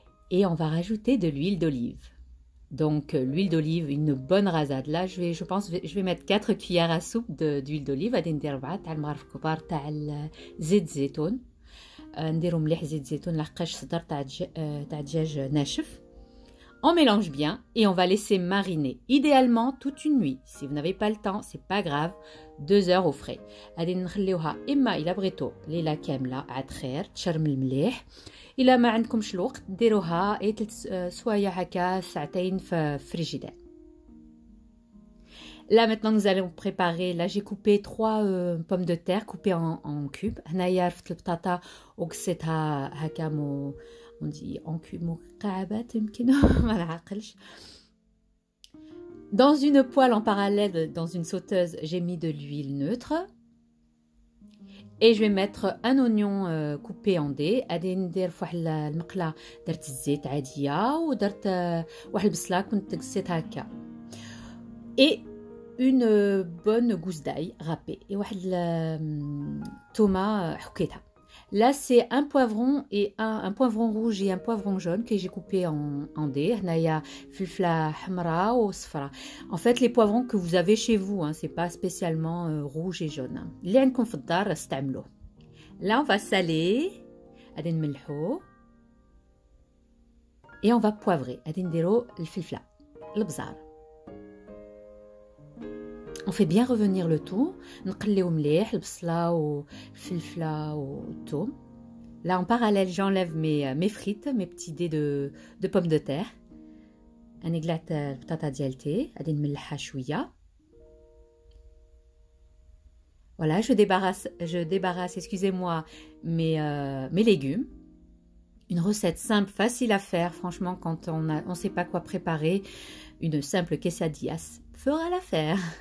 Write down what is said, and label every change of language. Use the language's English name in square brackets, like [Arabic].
[French] Et on va rajouter de l'huile d'olive. Donc, l'huile d'olive, une bonne rasade. Là, je pense je vais mettre 4 cuillères à soupe d'huile d'olive. [Arabic] غادي ندير 4 تاع المغرف كبار تاع زيت الزيتون. نديرو مليح زيت الزيتون لحقاش صدر تاع دجاج ناشف. [French] On mélange bien et on va laisser mariner, idéalement toute une nuit. Si vous n'avez pas le temps, c'est pas grave, 2 heures au frais. [Arabic] غادي نخليوها إما إلا بغيتو ليلة كاملة عاد خير تشرمل مليح. إلا ما عندكمش الوقت ديروها أي 3 سوايع هكا ساعتين في فريجيدير. [French] Là maintenant nous allons préparer. Là j'ai coupé 3 pommes de terre coupées en cubes. [Arabic] هنايا رفت البطاطا وقصيتها هكا [French] on dit en cubes [Arabic] مكعبات يمكن ما نعقلش. [French] Dans une poêle en parallèle, dans une sauteuse, j'ai mis de l'huile neutre. Et je vais mettre un oignon coupé en dés. [Arabic] غادي ندير في واحد المقله درت الزيت عاديه ودرت واحد البصله كنت قصيتها هكا. [French] Et une bonne gousse d'ail râpée et [Arabic] واحد الثومه حكيتها. [French] Là, c'est un poivron et un poivron rouge et un poivron jaune que j'ai coupé en dés. [Arabic] هنايا فلفله حمراء وصفراء. [French] En fait, les poivrons que vous avez chez vous, hein, c'est pas spécialement rouge et jaune. [Arabic] اللي عندكم في الدار استعملوه. [French] Là, on va saler. [Arabic] غادي نملحو. [French] Et on va poivrer. [Arabic] غادي نديرو الفلفله البزار. [French] On fait bien revenir le tout. [Arabic] نقليو مليح البصله والفلفله والثوم. [French] Là en parallèle, j'enlève mes frites, mes petits dés de pommes de terre. [Arabic] انا قلعت البطاطا ديالتي غادي نملحها شويه. [French] Voilà, je débarrasse, excusez-moi, mes légumes. Une recette simple, facile à faire. Franchement, quand on sait pas quoi préparer, une simple quesadillas fera l'affaire.